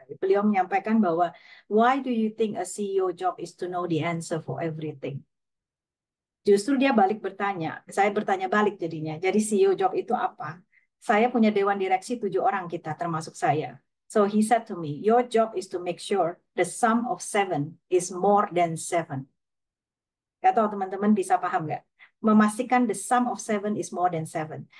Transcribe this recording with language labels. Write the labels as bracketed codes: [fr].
[id] Beliau menyampaikan bahwa, [en] why do you think a CEO job is to know the answer for everything? [id] Justru dia balik bertanya, saya bertanya balik jadinya. Jadi CEO job itu apa? Saya punya dewan direksi 7 orang kita, termasuk saya. [en] So he said to me, your job is to make sure the sum of 7 is more than 7. [id] Gak tahu teman-teman bisa paham nggak? Memastikan [en] the sum of 7 is more than 7.